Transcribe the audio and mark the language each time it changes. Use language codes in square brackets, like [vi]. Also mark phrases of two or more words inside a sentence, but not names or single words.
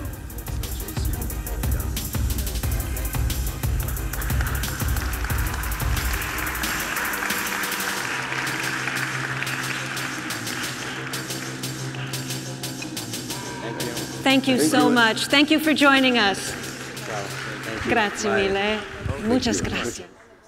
[en] Thank you so much. Thank you for joining us. [it] Grazie mille. [es] Muchas gracias.